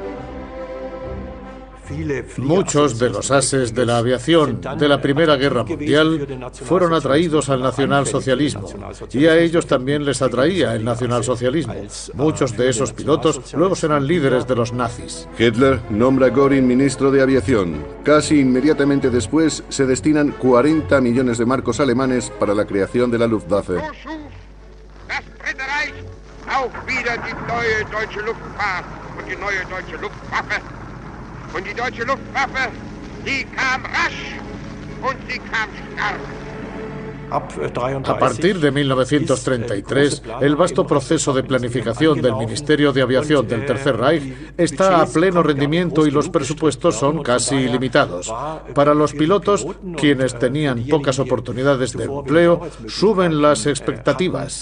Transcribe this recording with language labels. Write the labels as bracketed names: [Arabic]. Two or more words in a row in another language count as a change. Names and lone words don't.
[Spanish] Muchos de los ases de la aviación de la Primera Guerra Mundial fueron atraídos al nacionalsocialismo, y a ellos también les atraía el nacionalsocialismo. Muchos de esos pilotos luego serán líderes de los nazis. Hitler nombra a Göring ministro de aviación. Casi inmediatamente después se destinan 40 millones de marcos alemanes para la creación de la Luftwaffe. [German] Und die deutsche Luftwaffe, sie kam rasch und sie kam stark. [Spanish] A partir de 1933, el vasto proceso de planificación del Ministerio de Aviación del Tercer Reich está a pleno rendimiento y los presupuestos son casi ilimitados. Para los pilotos, quienes tenían pocas oportunidades de empleo, suben las expectativas.